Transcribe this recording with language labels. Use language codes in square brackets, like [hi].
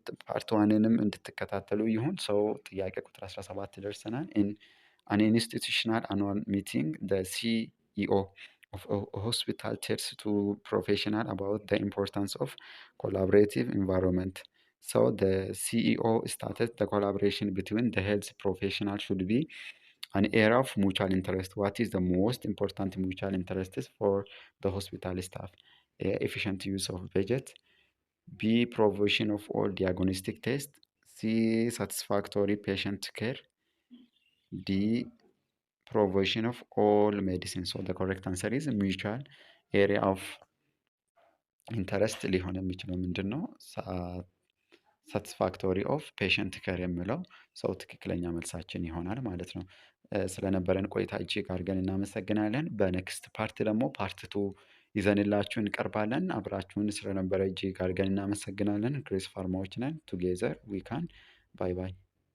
[am] ፓርት ዋንንም እንድትከታተሉ ይሁን። ሰው ጥያቄ ቁጥር 17 ደርሰናል። [en] an institutional annual meeting, the CEO of a hospital tells to professional about the importance of collaborative environment. So the CEO stated the collaboration between the health professional should be an area of mutual interest. What is the most important mutual interests for the hospital staff? A, efficient use of budget. B, provision of all diagnostic tests. C, satisfactory patient care. D, provision of all medicine. So the correct answer is mutual area of interest [am] ሊሆን የሚችለው ምንድን ነው? ሳቲስፋክቶሪ ኦፍ ፔሸንት ከር የሚለው ሰው ትክክለኛ መልሳችን ይሆናል ማለት ነው። ስለነበረን ቆይታ እጅግ አድርገን እናመሰግናለን። በኔክስት ፓርት ደግሞ ፓርት ቱ ይዘንላችሁ እንቀርባለን። አብራችሁን ስለነበረ እጅግ አድርገን እናመሰግናለን። ግሬስ ፋርማዎች ነን። ቱጌዘር ዊ ካን። ባይ ባይ።